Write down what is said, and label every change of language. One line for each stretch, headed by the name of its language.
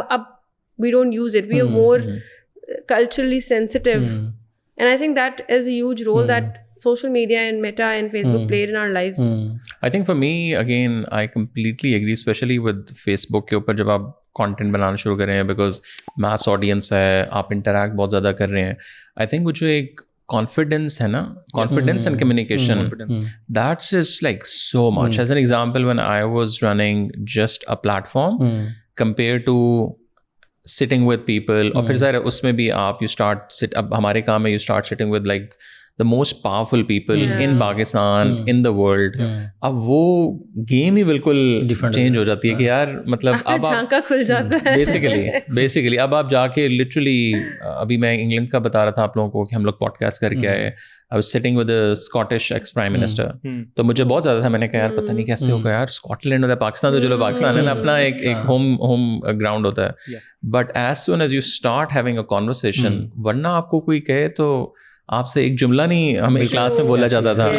English: اب we don't use it, we are more culturally sensitive, and I think that is a huge role that social media and Meta and Facebook played in our lives. I think for me, again, I completely agree, especially with Facebook
Urdu: کے اوپر جب آپ content بنانا شروع کر رہے ہیں, because mass audience ہے, آپ interact بہت زیادہ کر رہے ہیں.
English: I think
Urdu: وہ جو ایک
English: confidence ہے نا, confidence and communication, that's just like so much. As an example, when I was running just a platform compared to sitting with people,
Urdu: اور پھر ظاہر اس میں بھی آپ اب ہمارے کام میں
English: you start sitting with like the most powerful people in Pakistan, in the world.
Urdu: اب وہ گیم ہی بالکل چینج ہو جاتی ہے کہ یار مطلب اب جھانکا کھل جاتا ہے بیسیکلی اب آپ جا کے لٹرلی, ابھی میں انگلینڈ کا بتا رہا تھا آپ لوگوں کو کہ ہم لوگ پوڈ کاسٹ کر کے آئے,
English: I was sitting with a Scottish ex-prime minister.
Urdu: تو مجھے بہت زیادہ تھا, میں نے کہا یار پتہ نہیں کیسے ہوگا یار, اسکاٹ لینڈ ہوتا ہے, پاکستان تو چلو پاکستان ہے نا, اپنا ایک ہوم گراؤنڈ ہوتا ہے,
English: but as soon as you start having a conversation,
Urdu: ورنہ آپ کو کوئی کہے تو آپ سے ایک جملہ نہیں ہمیں کلاس میں بولا جاتا تھا.